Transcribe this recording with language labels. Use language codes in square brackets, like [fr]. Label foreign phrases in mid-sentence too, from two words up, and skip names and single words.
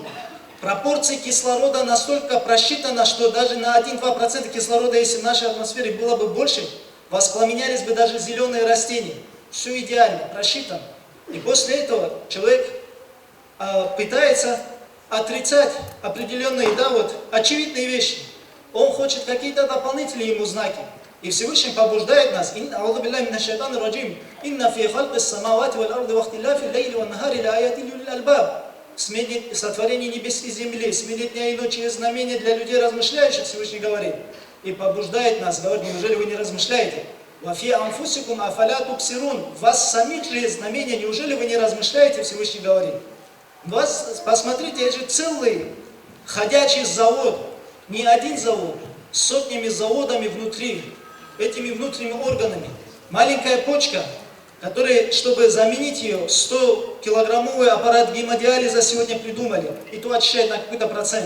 [ru] Пропорции кислорода настолько просчитаны, что даже на 1-2% кислорода, если в нашей атмосфере было бы больше, воспламенялись бы даже зеленые растения. Все идеально, просчитано. И после этого человек пытается отрицать определенные, очевидные вещи. Он хочет какие-то дополнительные ему знаки. И Всевышний побуждает нас. [ar] أعوذ بالله من الشيطان الرجيم إن في خلق السماوات والأرض واختلاف الليل والنهار لآيات لأولي الألباب. [ru] Сотворение небес и земли, смене дня и ночи есть знамения для людей размышляющих, Всевышний говорит. И побуждает нас, говорит, неужели вы не размышляете? [ar] وفي أنفسكم أفلا تبصرون. [ru] В вас самих же есть знамения, неужели вы не размышляете, Всевышний говорит. Посмотрите, это же целый ходячий завод, не один завод, с сотнями заводами внутри, этими внутренними органами. Маленькая почка, которая, чтобы заменить ее, 100-килограммовый аппарат гемодиализа сегодня придумали, и то очищает на какой-то процент.